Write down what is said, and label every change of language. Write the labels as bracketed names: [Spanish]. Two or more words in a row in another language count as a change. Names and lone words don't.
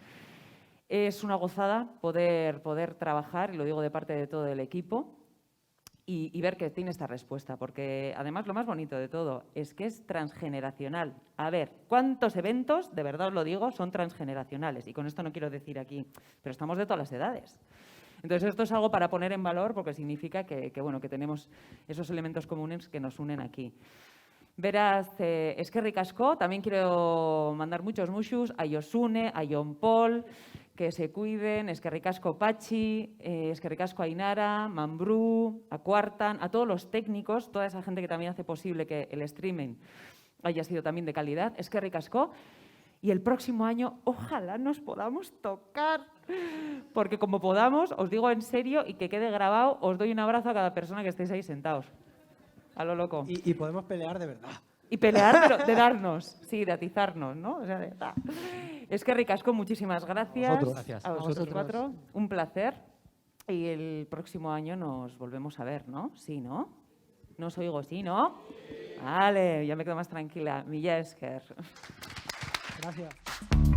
[Spanish] Es una gozada poder trabajar, y lo digo de parte de todo el equipo, y ver que tiene esta respuesta, porque además lo más bonito de todo es que es transgeneracional. A ver, ¿cuántos eventos, de verdad os lo digo, son transgeneracionales? Y con esto no quiero decir aquí, pero estamos de todas las edades. Entonces esto es algo para poner en valor porque significa que tenemos esos elementos comunes que nos unen aquí. [Basque] Beraz, eskerrik asko, [Spanish] también quiero mandar muchos muxus a Josune, a Jon Paul, que se cuiden, [Basque] eskerrik asko Patxi, eskerrik asko Ainara, Mambrú, [Spanish] a Cuartan, a todos los técnicos, toda esa gente que también hace posible que el streaming haya sido también de calidad, [Basque] eskerrik asko. [Spanish] Y el próximo año ojalá nos podamos tocar, porque como podamos, os digo en serio y que quede grabado, os doy un abrazo a cada persona que estéis ahí sentados. A lo loco. Y podemos pelear de verdad. Y pelear, pero de darnos, sí, de atizarnos, ¿no? O sea, es que ricasco, muchísimas gracias. Vosotros. Gracias. A vosotros cuatro, un placer. Y el próximo año nos volvemos a ver, ¿no? Sí, ¿no? No os oigo, ¿sí, no? Vale, ya me quedo más tranquila. [Basque] Mila esker. [Spanish] Gracias.